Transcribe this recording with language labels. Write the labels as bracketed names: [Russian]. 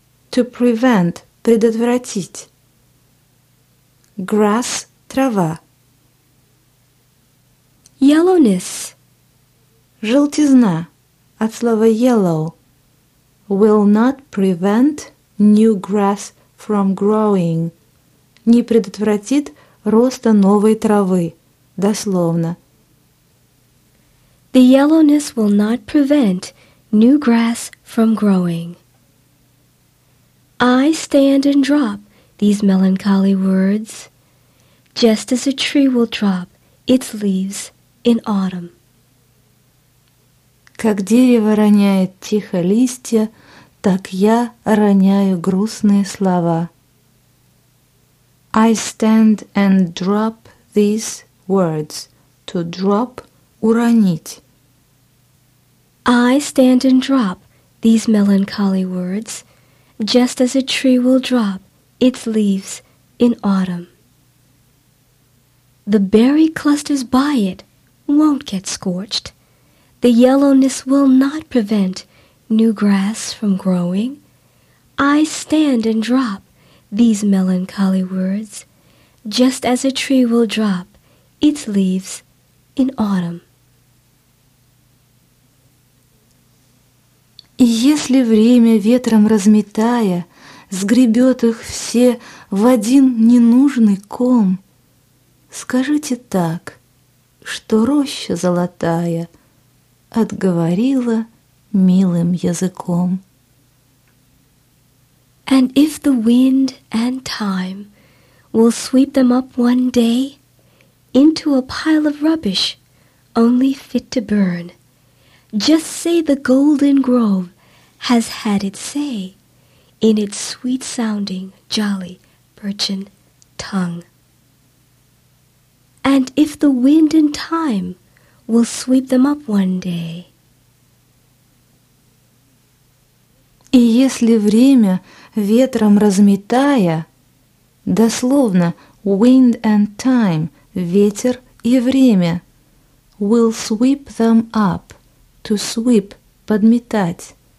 [English] To prevent – предотвратить. Grass – трава. Yellowness. [Russian] Желтизна, от слова [English] yellow, will not prevent new grass from growing. [Russian] Не предотвратит роста новой травы, дословно. [English] The yellowness will not prevent new grass from growing. I stand and drop these melancholy words, just as a tree will drop its leaves in autumn. [Russian] Как дерево роняет тихо листья, так я роняю грустные слова. [English] I stand and drop these words. To drop – уронить. I stand and drop these melancholy words, just as a tree will drop its leaves in autumn. The berry clusters by it won't get scorched. The yellowness will not prevent new grass from growing. I stand and drop these melancholy words, just as a tree will drop its leaves in autumn. [Russian] И если время ветром разметая, сгребет их все в один ненужный ком, скажите так, что роща золотая отговорила милым языком. [English] And if the wind and time will sweep them up one day into a pile of rubbish only fit to burn, just say the golden grove has had its say in its sweet-sounding, jolly, birchen tongue. And if the wind and time will sweep them up one day. [Russian] И если время ветром разметая, дословно [English] wind and time, [Russian] ветер и время, [English] will sweep them up, to sweep, [Russian] подметать.